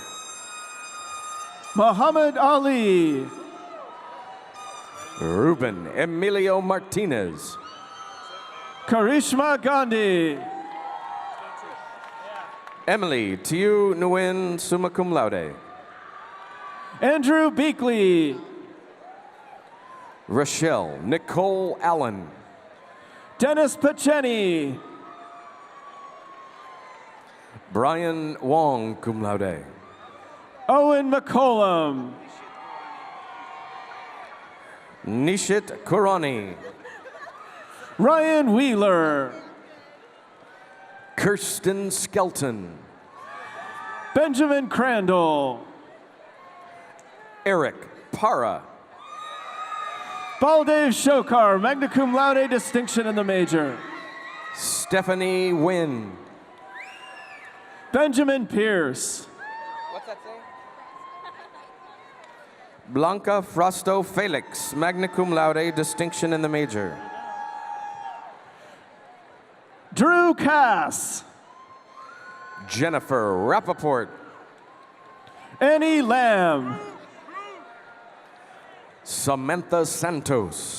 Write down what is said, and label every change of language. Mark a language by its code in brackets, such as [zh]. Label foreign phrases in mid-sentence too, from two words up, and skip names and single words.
[en] Muhammad Ali. Ruben Emilio Martinez. Karishma Gandhi. Emily Tiu Nguyen, [la] summa cum laude. [en] Andrew Beakley. Rochelle Nicole Allen. Dennis Pacheni. Brian Wong, [la] cum laude. [en] Owen McCollum. Nishit Kurani. Ryan Wheeler. Kirsten Skelton. Benjamin Crandall. Eric Para. Baldev Shokar, [la] magna cum laude [en] distinction in the major. Stephanie Wynn. Benjamin Pierce. What's that say? Blanca Frosto Felix, [la] magna cum laude [en] distinction in the major. Drew Cass. Jennifer Rappaport. Annie Lamb. Samantha Santos.